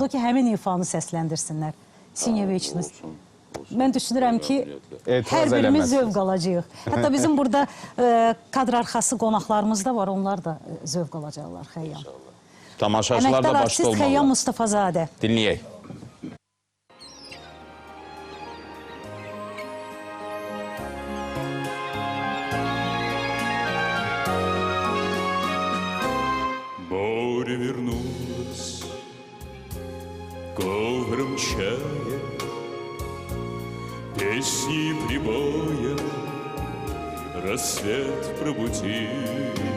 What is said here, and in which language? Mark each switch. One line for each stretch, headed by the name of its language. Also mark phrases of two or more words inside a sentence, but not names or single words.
Azerbaijani: oldu ki, həmin ifanı səsləndirsinlər. Sinyeviçiniz. Mən düşünürəm ki, Etiraz hər birimiz eləməzsiniz. zövq alacağıq. Hətta bizim burada kadr arxası qonaqlarımız da var, onlar da zövq alacaqlar Xəyyam. Tamaşaçılar da Əməkdar başda artist Xəyyam olmalı. Mustafazadə. Dinləyək.
Russian: Море вернулось, ковром чая, песни прибоя, рассвет пробудил.